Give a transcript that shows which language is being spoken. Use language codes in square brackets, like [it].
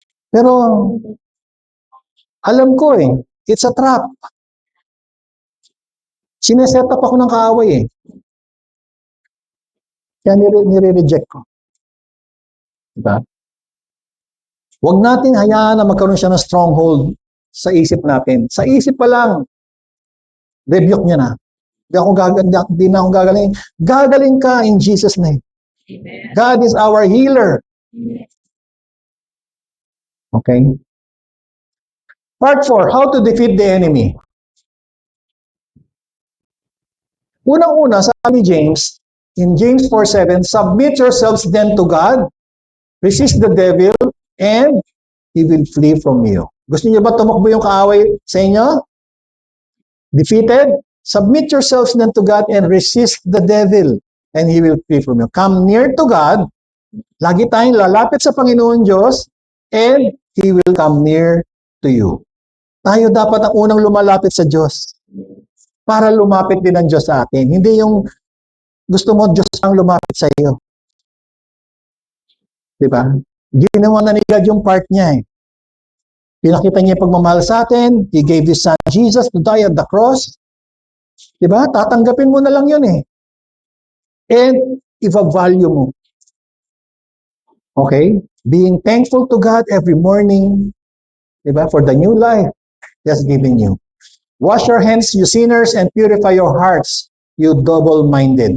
[tl] Pero alam ko eh, [en] it's a trap. [tl] Sineset up ako ng kaaway eh. Kaya nire-reject ko. Diba? Huwag natin hayaan na magkaroon siya ng stronghold sa isip natin. Sa isip pa lang, rebuke niya na. Di na ako gagaling. Gagaling ka [en] in Jesus' name. God is our healer. Okay? Part 4, how to defeat the enemy. Unang-una, [tl] sabi ni James, [en] in James 4:7, submit yourselves then to God, resist the devil, and he will flee from you. [tl] Gusto niyo ba tumakbo yung kaaway sa inyo? [en] Defeated? Submit yourselves then to God and resist the devil, and he will flee from you. Come near to God, [tl] lagi tayong lalapit sa Panginoon Diyos, [en] and he will come near to you. [tl] Tayo dapat ang unang lumalapit sa Diyos para lumapit din ang Diyos sa atin. Hindi yung gusto mo Diyos ang lumapit sa iyo. Diba? Ginawa na ni God yung part niya eh. Pinakita niya yung pagmamahal sa atin. [en] He gave His Son Jesus to die at the cross. [tl] Diba? Tatanggapin mo na lang yun eh. And i-value mo. Okay? [en] Being thankful to God every morning. Diba? For the new life He has given you. Wash your hands, you sinners, and purify your hearts, you double-minded.